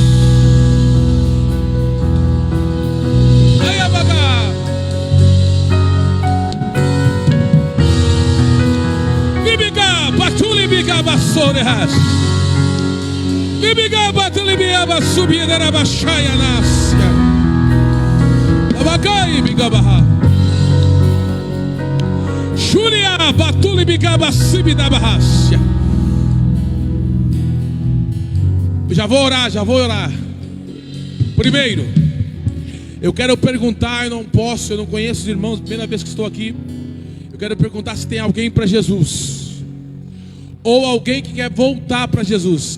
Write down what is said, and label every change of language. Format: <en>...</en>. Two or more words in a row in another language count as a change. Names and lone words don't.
<pt>Bibiga bassoreas. Bibiga batulibia basubia da baixaia nascia. Abagai bigabaha. Xuria batulibiga basibi da barracia. Já vou orar. Primeiro, eu quero perguntar, eu não conheço os irmãos, primeira vez que estou aqui. Eu quero perguntar se tem alguém para Jesus. Ou alguém que quer voltar para Jesus.</pt>